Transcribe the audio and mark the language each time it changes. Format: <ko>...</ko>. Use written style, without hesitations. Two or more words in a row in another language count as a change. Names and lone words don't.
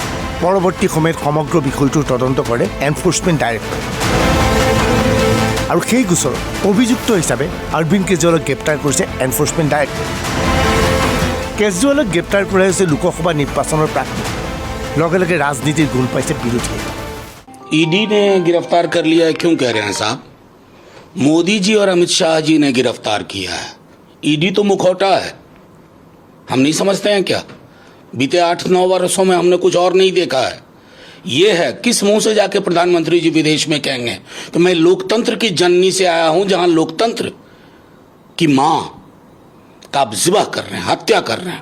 <as>পৰৱৰ্তী সময়ত সমগ্ৰ বিষয়টোৰ তদন্ত কৰে এনফৰ্চমেণ্ট ডাইৰেক্টৰে, আৰু সেই গোচৰত অভিযুক্ত হিচাপে অৰবিন্দ কেজৰিৱালক গ্ৰেপ্তাৰ কৰিছে এনফৰ্চমেণ্ট ডাইৰেক্টৰে। কেজৰিৱালক গ্ৰেপ্তাৰ কৰা হৈছে লোকসভা নিৰ্বাচনৰ প্ৰাক লগে লগে ৰাজনীতিৰ গোল পাইছে বিৰোধীয়ে।</as> <hi>ईडी ने गिरफ्तार कर लिया है, क्यों कह रहे हैं साहब? मोदी जी और अमित शाह जी ने गिरफ्तार किया है। ईडी तो मुखौटा है, हम नहीं समझते हैं क्या? बीते 8-9 वर्षों में हमने कुछ और नहीं देखा है। ये है, किस मुंह से जाके प्रधानमंत्री जी विदेश में कहेंगे कि मैं लोकतंत्र की जननी से आया हूं, जहां लोकतंत्र की मां का आप जिबा कर रहे हैं, हत्या कर रहे हैं।</hi>